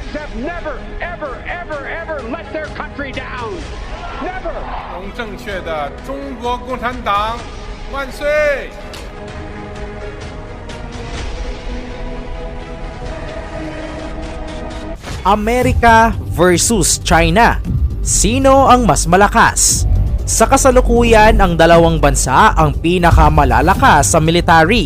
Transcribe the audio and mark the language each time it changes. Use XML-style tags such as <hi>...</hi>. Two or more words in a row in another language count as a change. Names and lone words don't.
<en>never, ever, ever, ever let their country down. Never.</en> <zh>正确的中国共产党万岁！</zh> <tl>Amerika versus China. Sino ang mas malakas? Sa kasalukuyan, ang dalawang bansa ang pinakamalalakas sa military.</tl>